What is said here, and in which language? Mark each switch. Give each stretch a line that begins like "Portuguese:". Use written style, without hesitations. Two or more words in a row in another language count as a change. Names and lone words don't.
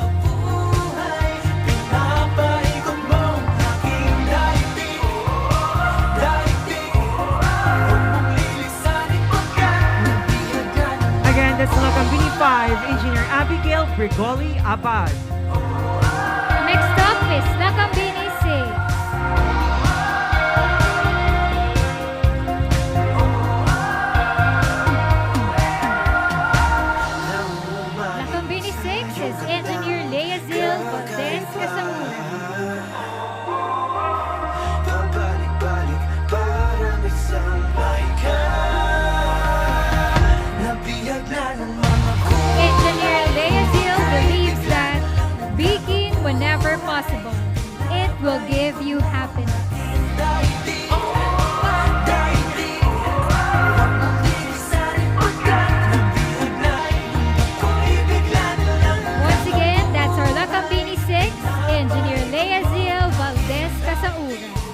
English: Again, that's Lakambini 5, Engineer Abigail Brigoli Abad. Next up is Lakambini 6. Lakambini 6 is Engineer Leazil Valdez Casamura. Engineer Leazil believes that being whenever possible, it will give you happiness. Once again, that's our Lakambini 6, Engineer Leazil Valdez Casaura.